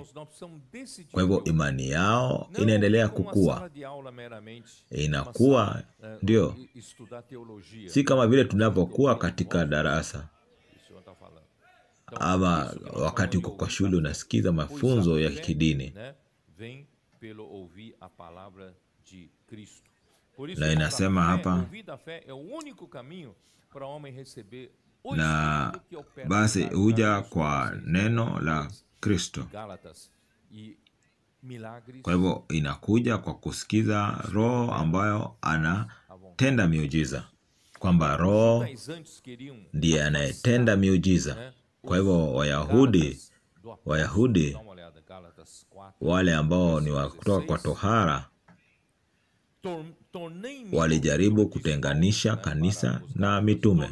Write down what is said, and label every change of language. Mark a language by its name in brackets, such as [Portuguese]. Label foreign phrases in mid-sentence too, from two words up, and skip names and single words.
[Swahili] Kwa hivyo imani yao inaendelea kukua, inakuwa. Ndio, si kama vile tunapokuwa katika darasa ama wakati uko kwa shule unasikiza mafunzo ya kidini. [Portuguese] Por isso, [Swahili] Na [Portuguese] irmãos, [Swahili] inasema hapa, [Portuguese] ouvir da fé é o único caminho para o homem receber o [Swahili] na [Portuguese] Espírito que opera [Swahili] basi [Portuguese] milagres. [Swahili] huja kwa neno la Kristo. [Portuguese] Gálatas e milagres. [Swahili] Kwa hivyo inakuja kwa kusikiza Roho ambayo anatenda miujiza, kwamba Roho ndiye anayetenda miujiza. Kwa hivyo Wayahudi wale ambao ni wa kutoka kwa tohara walijaribu kutenganisha kanisa na mitume.